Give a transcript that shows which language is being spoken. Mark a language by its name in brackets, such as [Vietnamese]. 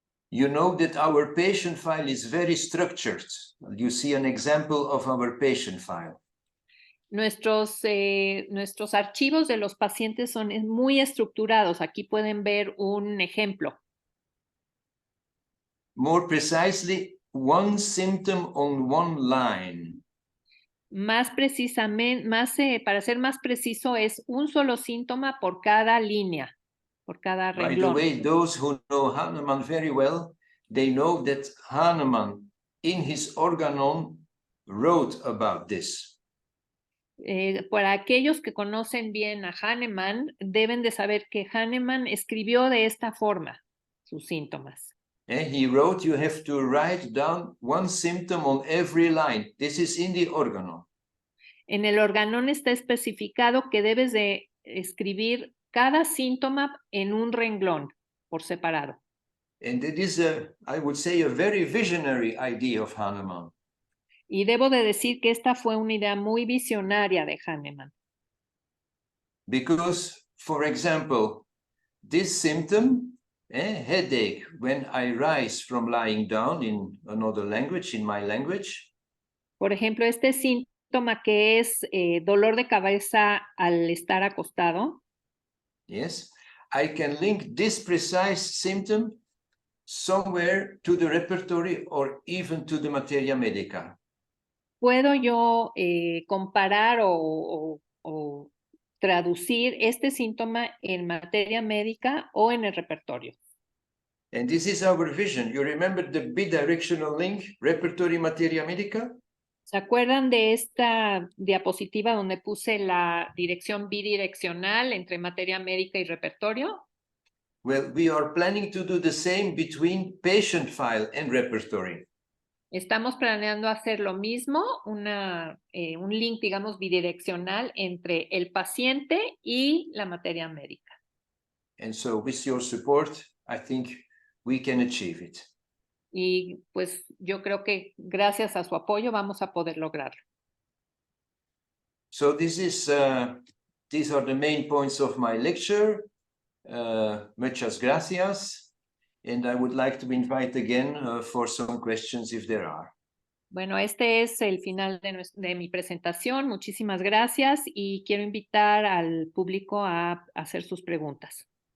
[English] You know that our patient file is very structured. You see an example of our patient file. [Spanish] Nuestros archivos de los pacientes son muy estructurados. Aquí pueden ver un ejemplo. [English] More precisely, one symptom on one line. [Spanish] Más precisamente, para ser más preciso, es un solo síntoma por cada línea, por cada renglón. [English] By the way, those who know Hahnemann very well, they know that Hahnemann in his Organon wrote about this. [Spanish] Para aquellos que conocen bien a Hahnemann, deben de saber que Hahnemann escribió de esta forma sus síntomas. [English] He wrote, you have to write down one symptom on every line. This is in the Organon. [Spanish] En el Organon está especificado que debes de escribir cada síntoma en un renglón por separado. [English] And it is, I would say, a very visionary idea of Hahnemann. [Spanish] Y debo de decir que esta fue una idea muy visionaria de Hahnemann. [English] Because, for example, this symptom, headache, when I rise from lying down in another language, in my language. [Spanish] Por ejemplo, este síntoma que es dolor de cabeza al estar acostado. [English] Yes, I can link this precise symptom somewhere to the repertory or even to the materia medica. [Spanish] Puedo yo comparar o traducir este síntoma en materia médica o en el repertorio. [English] And this is our vision. You remember the bidirectional link, repertory materia medica? [Spanish] ¿Se acuerdan de esta diapositiva donde puse la dirección bidireccional entre materia médica y repertorio? [English] Well, we are planning to do the same between patient file and repertory. [Spanish] Estamos planeando hacer lo mismo, un link, digamos, bidireccional entre el paciente y la materia médica. [English] And so with your support, I think we can achieve it. [Spanish] Y pues yo creo que gracias a su apoyo vamos a poder lograrlo. [English] So these are the main points of my lecture. [Spanish] Muchas gracias. [English] And I would like to invite again for some questions if there are. [Spanish] Bueno, este es el final de mi presentación. Muchísimas gracias y quiero invitar al público a hacer sus preguntas.